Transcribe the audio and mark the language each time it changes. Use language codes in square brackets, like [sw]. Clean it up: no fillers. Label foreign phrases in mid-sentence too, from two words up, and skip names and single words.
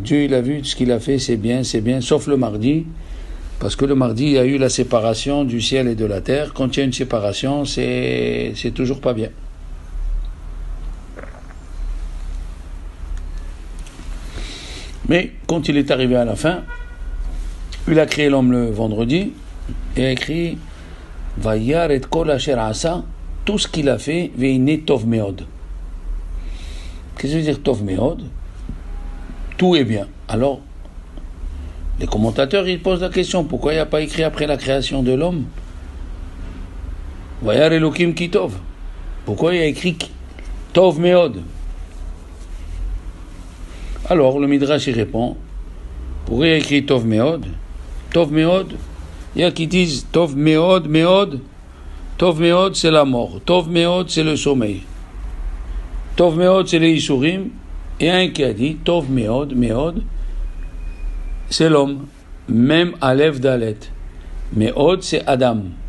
[fr] Dieu il a vu ce qu'il a fait, c'est bien, sauf le mardi, parce que le mardi il y a eu la séparation du ciel et de la terre. Quand il y a une séparation, c'est toujours pas bien. Mais quand il est arrivé à la fin, il a créé l'homme le vendredi et a écrit [he] וירא את כל אשר עשה, [fr] tout ce qu'il a fait, [he] והנה טוב מאד. [fr] Qu'est-ce que ça veut dire [he] טוב מאד? [fr] Tout est bien. Alors, les commentateurs ils posent la question, pourquoi il n'y a pas écrit après la création de l'homme [he] וירא אלוקים כי טוב? [fr] Pourquoi il y a écrit [he] טוב מאד? [fr] Alors, le Midrash y répond, pourquoi il y a écrit [he] טוב מאד? טוב מאד, [fr] il y a qui disent [he] טוב מאד, טוב מאד [fr] c'est la mort, [he] טוב מאד [fr] c'est le sommeil, [he] טוב מאד [fr] c'est les Isurim, et un qui a dit [he] טוב מאד, [fr] c'est l'homme, même [he] אלף דלת, [fr] Meod c'est Adam.